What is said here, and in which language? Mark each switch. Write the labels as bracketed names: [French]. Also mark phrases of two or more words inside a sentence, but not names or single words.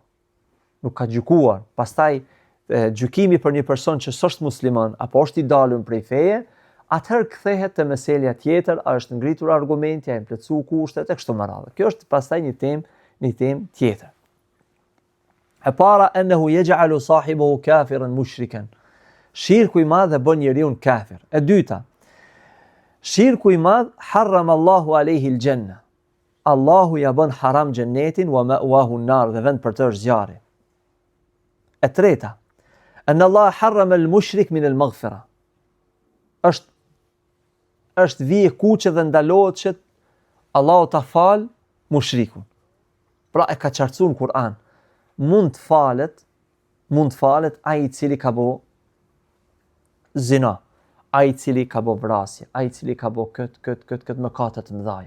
[Albanian] Nuk ka gjykuar. Pastaj gjykimi për një person që s'është musliman apo është i dalur prej feje, atëherë kthehet te meselja tjetër, a është ngritur argumenti, a janë plotësuar kushtet e kështu me radhë. Kjo është pastaj një temë tjetër. E para, [Arabic] إنه يجعل صاحبه كافرا مشركا. [Albanian] Shirku i madh e bën njeriu kafir. E dyta, shirku i madh [Arabic] حرم الله عليه الجنة. [Albanian] Allahu ja bën haram xhennetin [Arabic] ومأواه النار, [Albanian] dhe vend për të është zjarri. E treta, [Arabic] أن الله حرم المشرك من المغفرة. [Albanian] Është vije kuqe dhe ndalohet që Allahu ta fal mushrikun. Pra e ka qartësuar në Kur'an. Mund të falet ai i cili ka bë zina, ai i cili ka bë vrasje, ai i cili ka bë këtë mëkate të mëdha.